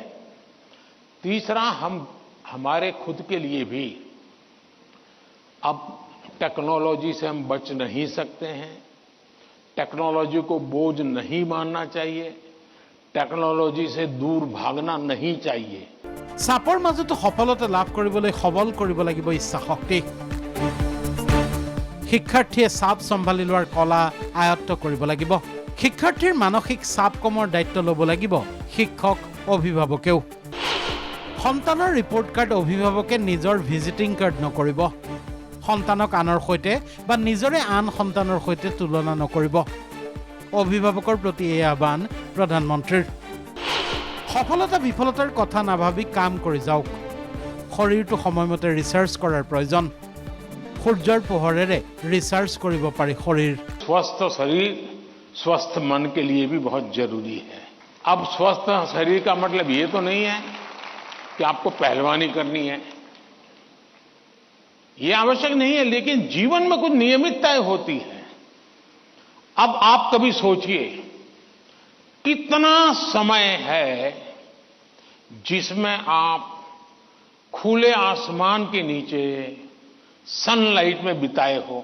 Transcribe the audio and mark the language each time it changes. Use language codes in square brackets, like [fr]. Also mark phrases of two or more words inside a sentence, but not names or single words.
[hi] तीसरा, हम हमारे खुद के लिए भी अब टेक्नोलॉजी से हम बच नहीं सकते हैं। टेक्नोलॉजी को बोझ नहीं मानना चाहिए, टेक्नोलॉजी से दूर भागना नहीं चाहिए। [as] চাপৰ মাজতো সফলতা লাভ কৰিবলৈ সবল কৰিব লাগিব ইচ্ছা শক্তি। শিক্ষাৰ্থীয়ে চাপ চম্ভালি লোৱাৰ কলা আয়ত্ত কৰিব লাগিব। শিক্ষাৰ্থীৰ মানসিক চাপ কমৰ দায়িত্ব ল'ব লাগিব শিক্ষক অভিভাৱকেও। সন্তানৰ [en] report card [as] অভিভাৱকে নিজৰ [en] visiting card [as] নকৰিব। সন্তানক আনৰ সৈতে বা নিজৰে আন সন্তানৰ সৈতে তুলনা নকৰিব। অভিভাৱকৰ প্ৰতি এই আহ্বান প্ৰধানমন্ত্ৰীৰ। সফলতা বিফলতাৰ কথা নাভাবি কাম কৰি যাওক। শৰীৰটো সময়মতে ৰিচাৰ্জ কৰাৰ প্ৰয়োজন। সূৰ্যৰ পোহৰেৰে ৰিচাৰ্জ কৰিব পাৰি শৰীৰ। [hi] स्वस्थ शरीर स्वस्थ मन के लिए भी बहुत जरूरी है। अब स्वस्थ शरीर का मतलब ये तो नहीं है कि आपको पहलवानी करनी है, ये आवश्यक नहीं है, लेकिन जीवन में कुछ नियमितताएं होती है। अब आप कभी सोचिए, कितना समय है जिसमें आप खुले आसमान के नीचे सनलाइट में बिताए हो।